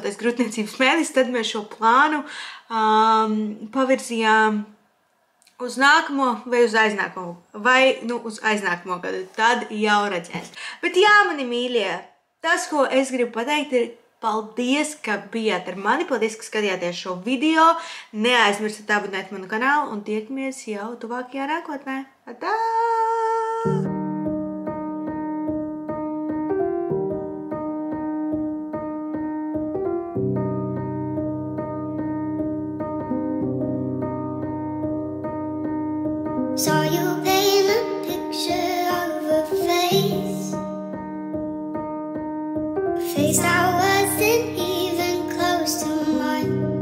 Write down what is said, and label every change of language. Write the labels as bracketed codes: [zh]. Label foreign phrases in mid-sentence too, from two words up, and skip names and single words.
[lv] grūtniecības mēnesis, tad mēs šo plānu pavirzījām uz nākamo vai uz aiznākamo, uz aiznākamo gadu, tad jau redzēs. Bet jā, mani mīļie, tas, ko es gribu pateikt, ir paldies, ka bijāt ar mani, paldies, ka skatījāties šo video, neaizmirstiet abonēt manu kanālu un tiekamies jau tuvākajā nākotnē. Atā! [en] Saw you paint a picture of a face that wasn't even close to mine.